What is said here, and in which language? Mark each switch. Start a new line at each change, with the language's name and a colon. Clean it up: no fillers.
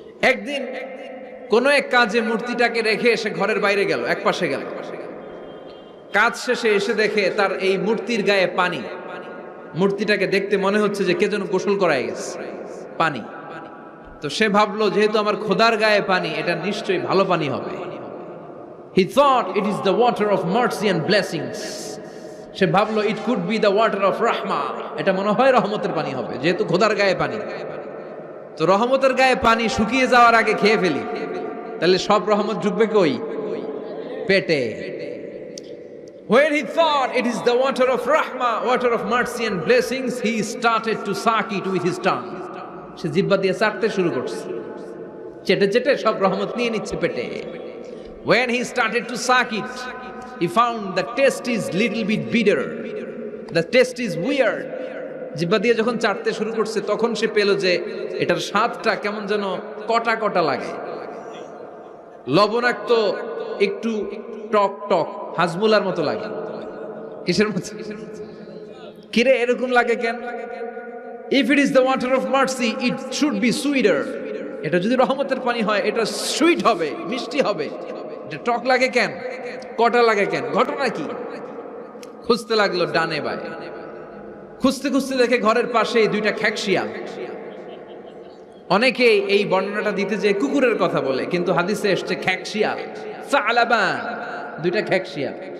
Bangla: একদিন কোন এক কাজে মূর্তিটাকে রেখে এসে ঘরের বাইরে গেল, এক পাশে গেল। কাজ শেষে এসে দেখে তার এই মূর্তির গায়ে পানি। মূর্তিটাকে দেখতে মনে হচ্ছে যে কে যেন গোসল করায় গেছে, পানি। তো সে ভাবলো যেহেতু আমার খোদার গায়ে পানি, এটা নিশ্চয়ই ভালো পানি হবে।
English: He thought it is the water of mercy and blessings.
Bangla: সে ভাবলো
English: it could be the water of rahma.
Bangla: এটা মনে হয় রহমতের পানি হবে, যেহেতু খোদার গায়ে পানি। তো রহমতের গায়ে পানি শুকিয়ে যাওয়ার আগে খেয়ে ফেলি, তাহলে সব রহমত ঢুকবে কই? পেটে।
English: When he thought it is the water of rahma, water of mercy and blessings, he started to suck it with his tongue.
Bangla: সে জিহ্বা দিয়ে চাটতে শুরু করছে, চেটে চেটে সব রহমত নিয়ে নিচ্ছে পেটে।
English: When he started to suck it, he found the taste is little bit bitter. The taste is weird.
Bangla: জিহ্বা দিয়ে যখন চাটতে শুরু করছে তখন সে পেল যে এটার স্বাদটা কেমন যেন কটা কটা লাগে, লবণাক্ত, একটু টক টক, হাজমুলার মতো লাগে। কিসের মতো? কিরে এরকম লাগে কেন?
English: If it is the water of mercy, it should be sweeter.
Bangla: এটা যদি রহমতের পানি হয় এটা সুইট হবে, মিষ্টি হবে। এটা টক লাগে কেন, কটা লাগে কেন, ঘটনা কি? খুঁজতে লাগলো ডানে বায়ে। খুঁজতে খুঁজতে দেখে ঘরের পাশেই দুইটা খ্যাকশিয়াল। অনেকেই এই বর্ণনাটা দিতে যে কুকুরের কথা বলে, কিন্তু হাদিসে এসছে খ্যাকশিয়াল, সালাবান, দুইটা খ্যাকশিয়াল।